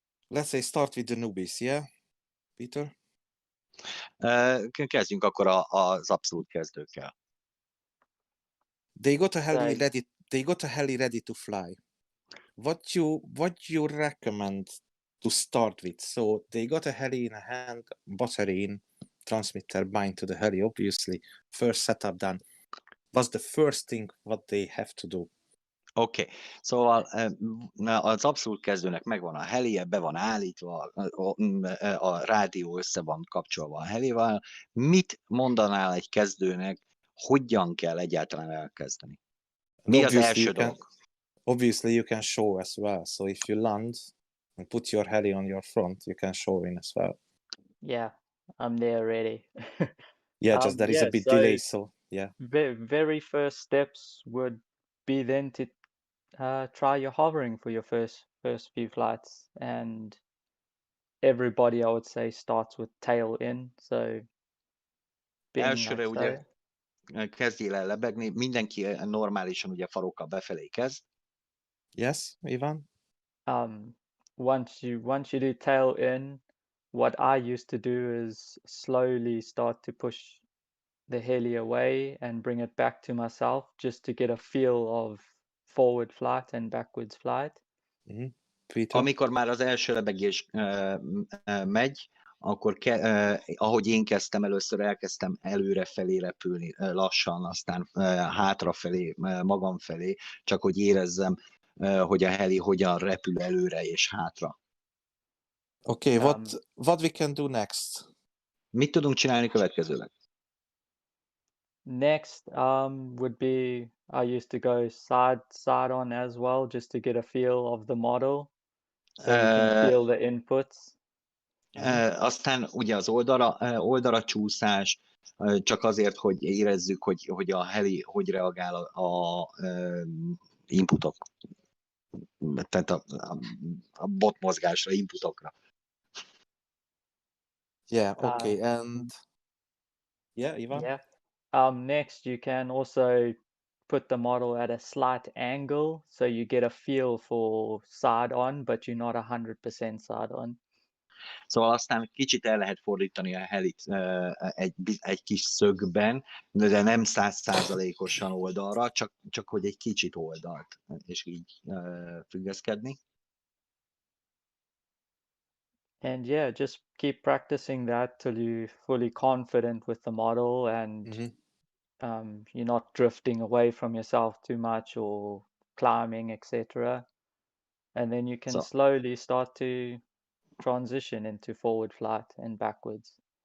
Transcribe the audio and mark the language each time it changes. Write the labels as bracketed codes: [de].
[en] Let's say start with the newbies, yeah, Peter? [hu] Kezdjünk akkor az abszolút kezdőkkel. [en] They got a heli ready to fly. What you recommend to start with? So they got a heli in a hand, battery in, transmitter bind to the heli, obviously. First setup done. What's the first thing what they have to do? [hu] Oké, szóval az abszolút kezdőnek megvan a helije, be van állítva, a rádió össze van kapcsolva a helivel. Mit mondanál egy kezdőnek, hogyan kell egyáltalán elkezdeni? Mi az első dolog? [en] Obviously you can show as well. So if you land and put your heli on your front, you can show in as well. Yeah, I'm there already. Yeah, just there is a bit delay, so yeah. Very first steps would be then to try your hovering for your first few flights, and everybody I would say starts with tail in, so [hu] elsőre ugye kezdjél el lebegni, mindenki normálisan ugye farokkal befelé kezd. [en] Yes, Ivan? Once you do tail in, what I used to do is slowly start to push the heli away and bring it back to myself, just to get a feel of forward flight and backwards flight. [hu] Amikor már az első lebegés megy, akkor ahogy én kezdtem először, elkezdtem előrefelé repülni lassan, aztán hátrafelé, magam felé, csak hogy érezzem, hogy a heli hogyan repül előre és hátra. [en] Okay, what we can do next? [hu] Mit tudunk csinálni következőleg? [en] Next would be, I used to go side on as well, just to get a feel of the model, so you can feel the inputs. [hu] Aztán ugye az oldalra csúszás, csak azért, hogy érezzük, hogy a heli hogy reagál a inputok, tehát a bot mozgásra, inputokra. [en] Yeah, okay. And mm, Ivan? yeah. Next, you can also put the model at a slight angle so you get a feel for side on, but you're not 100% side on. [hu] Szóval aztán kicsit el lehet fordítani a helit egy kis szögben, de nem 100%-osan oldalra, csak hogy egy kicsit oldalt, és így függeszkedni. [en] And yeah, just keep practicing that till you're fully confident with the model and you're not drifting away from yourself too much or climbing, etc. And then you can So, slowly start to transition into forward flight and backwards.